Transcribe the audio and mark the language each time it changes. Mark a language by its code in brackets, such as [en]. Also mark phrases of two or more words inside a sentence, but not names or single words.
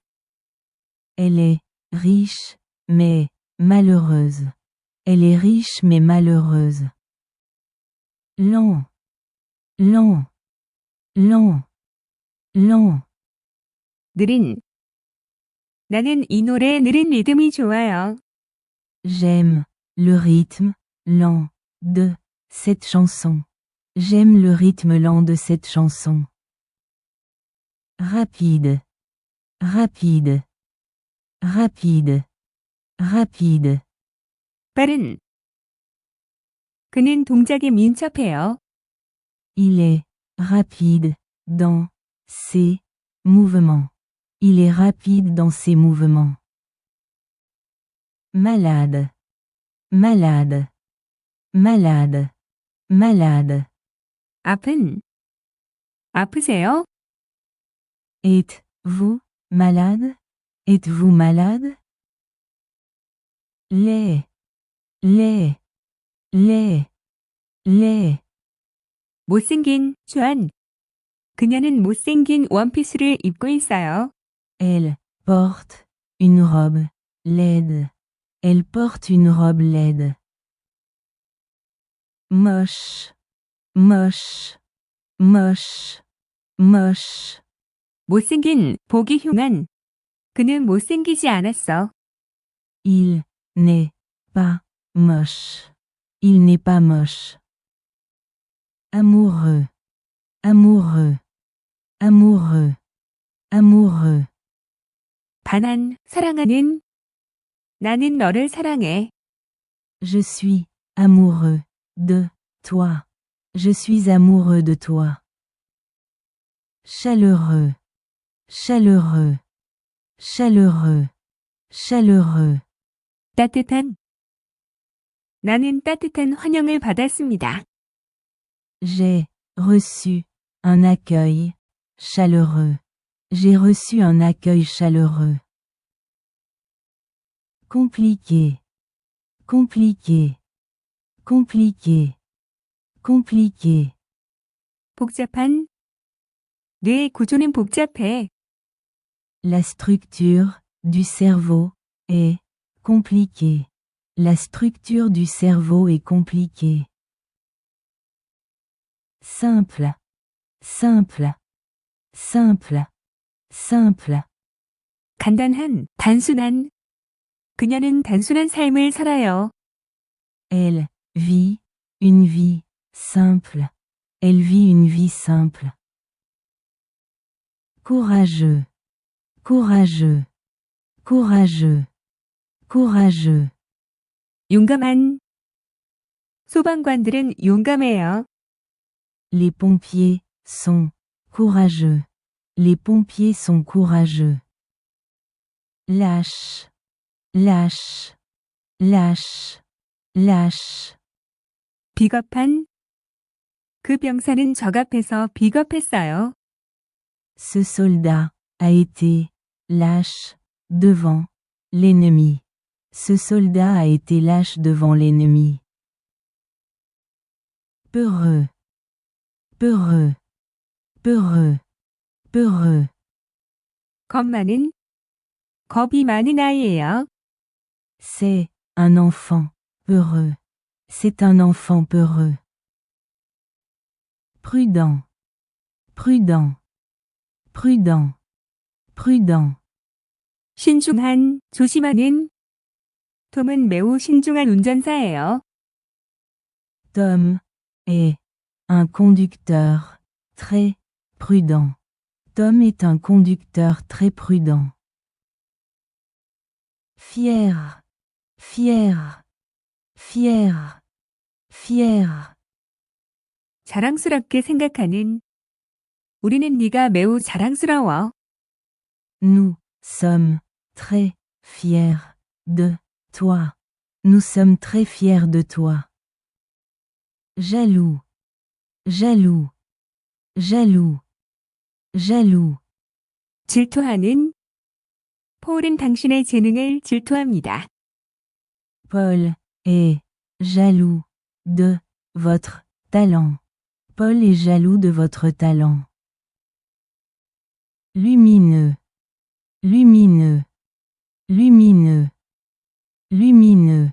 [fr] Elle est riche, mais malheureuse. Elle est riche mais malheureuse. Lent, lent, lent, lent. [ko] 느린. 나는 이 노래의 느린 리듬이 좋아요. [fr] J'aime le rythme lent de cette chanson. J'aime le rythme lent de cette chanson. Rapide, rapide, rapide, rapide. [ko] 빠른. 그는 동작이 민첩해요. [fr] Il est rapide dans ses mouvements. Il est rapide dans ses mouvements. Malade, malade, malade, malade. [ko] 아픈. 아프세요? [fr] Êtes-vous malade? Êtes-vous malade? Laid, laid, laid, laid. [ko] 못생긴 주한. 그녀는 못생긴 원피스를 입고 있어요. [fr] Elle porte une robe laide. Elle porte une robe laide. Moche, moche, moche, moche. [ko] 못생긴, 보기 흉한. 그는 못생기지 않았어. [fr] Il n'est pas moche. Il n'est pas moche. Amoureux, amoureux, amoureux, amoureux. [ko] 반한, 사랑하는. 나는 너를 사랑해. [fr] Je suis amoureux de toi. Je suis amoureux de toi. Chaleureux, chaleureux, chaleureux, chaleureux. [ko] 따뜻한. 나는 따뜻한 환영을 받았습니다. [fr] J'ai reçu un accueil chaleureux. J'ai reçu un accueil chaleureux. Compliqué, compliqué, compliqué, compliqué, [ko] 복잡한. 뇌의 구조는 복잡해. [fr] la structure du cerveau est compliquée. La structure du cerveau est compliquée. Simple, simple, simple, simple. [ko] 간단한, 단순한. 그녀는 단순한 삶을 살아요. [fr] Elle vit une vie simple. Elle vit une vie simple. Courageux, courageux, courageux, courageux. [ko] 용감한. 소방관들은 용감해요. [fr] Les pompiers sont courageux. Les pompiers sont courageux. Lâche, lâche, lâche, lâche. [ko] 비겁한. 그 병사는 적 앞에서 비겁했어요. [fr] Ce soldat a été lâche devant l'ennemi. Ce soldat a été lâche devant l'ennemi. Peureux, peureux, peureux, peureux. [ko] 겁 많은. 겁이 많은 아이예요. [fr] C'est un enfant peureux. C'est un enfant peureux. Prudent, prudent, prudent, prudent. [ko] 신중한, 조심하는. 톰은 매우 신중한 운전사예요. [fr] Tom est un conducteur très prudent. Tom est un conducteur très prudent. Fier, fier, fier, fier. [ko] 자랑스럽게 생각하는. 우리는 네가 매우 자랑스러워. [fr] Nous sommes très fiers de toi. Nous sommes très fiers de toi. Jaloux, jaloux, jaloux, jaloux. [ko] 질투하는. 폴은 당신의 재능을 질투합니다. [fr] Paul est jaloux de votre talent. Paul est jaloux de votre talent. Lumineux, lumineux, lumineux, lumineux.